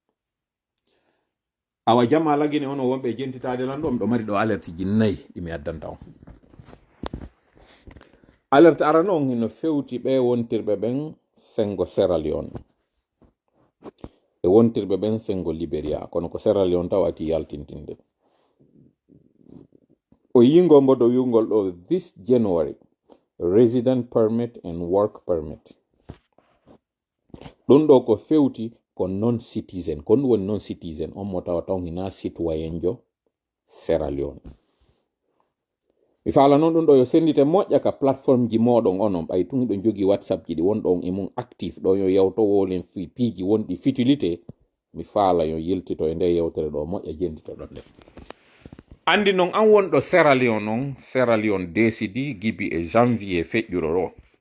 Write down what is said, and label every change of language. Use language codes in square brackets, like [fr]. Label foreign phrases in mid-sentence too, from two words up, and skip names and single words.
[ff] awa jamma lagine ono wonɓe jentitade lan ɗo ɗo mari ɗo alerte ji 4 ɗimi addanta on alerte arano on hino fewti ɓe wontirɓe ɓen sengo Sierra Leone e wontirɓe ɓen sengo Liberia kono ko Sierra Leone taw ati yaltintinde o yingo mboɗo wiwgol ɗo [en] this January resident permit and work permit [ff] ɗum ɗo ko fewti ko [en] non citizen [ff] ko ɗum woni [en] non citizen [ff] on mo tawa taw hina citoyen jo Sierra Leone mi faala noon ɗum ɗo yo sendite moƴƴa ka plateforme ji moɗon onon ɓay tun ɗo jogi WhatsApp ji ɗi wonɗon e mum active ɗo yo yewto wolen piiji wonɗi futilité mi faala yo yiltito e nde yewtere ɗo moƴƴa jendito ɗon nde andi noon an wonɗo Sierra Leone noon Sierra Leone décidi gibi e janvier feƴƴuɗo ɗo